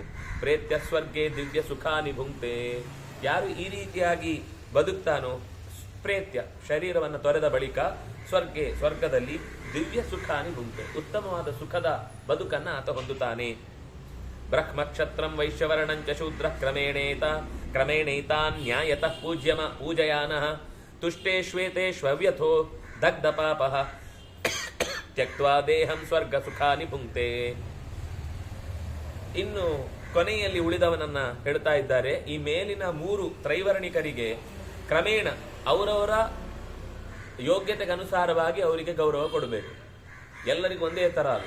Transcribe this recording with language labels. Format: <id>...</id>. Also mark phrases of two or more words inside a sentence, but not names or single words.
<sa>ಪ್ರೇತ್ಯ ಸ್ವರ್ಗೆ ದಿವ್ಯ ಸುಖಾನಿ ಭುಂಕ್ತೆ,</sa> <kn>ಯಾರು ಈ ರೀತಿಯಾಗಿ ಬದುಕ್ತಾನೋ, ಪ್ರೇತ್ಯ ಶರೀರವನ್ನು ತೊರೆದ ಬಳಿಕ ಸ್ವರ್ಗದಲ್ಲಿ</kn> <sa>ದಿವ್ಯ ಸುಖಾನಿ ಭುಂಕ್ತೆ,</sa> <kn>ಉತ್ತಮವಾದ ಸುಖದ ಬದುಕನ್ನು ಆತ ಹೊಂದುತ್ತಾನೆ.</kn> <sa>ಬ್ರಹ್ಮಕ್ಷತ್ರಂ ವೈಶ್ಯವರ್ಣಂಚ ಶೂದ್ರ ಕ್ರಮೇಣೈತಾನ್ಯಾಯತಃ ಪೂಜಯಾನಃ ತುಷ್ಟೇ ಶ್ವೇತೇಷ್ವ್ಯಥೋ ದಗ್ಧ ಪಾಪಃ ತ್ಯಕ್ತ್ವಾ ದೇಹಂ ಸ್ವರ್ಗ ಸುಖಾನಿ ಭುಂಕ್ತೆ.</sa> <kn>ಇನ್ನು ಕೊನೆಯಲ್ಲಿ ಉಳಿದವನನ್ನ ಹೇಳ್ತಾ ಇದ್ದಾರೆ. ಈ ಮೇಲಿನ 3 ತ್ರೈವರ್ಣಿಕರಿಗೆ ಕ್ರಮೇಣ ಅವರವರ ಯೋಗ್ಯತೆಗೆ ಅನುಸಾರವಾಗಿ ಅವರಿಗೆ ಗೌರವ ಕೊಡಬೇಕು. ಎಲ್ಲರಿಗೂ ಒಂದೇ ತರ ಅಲ್ಲ.</kn>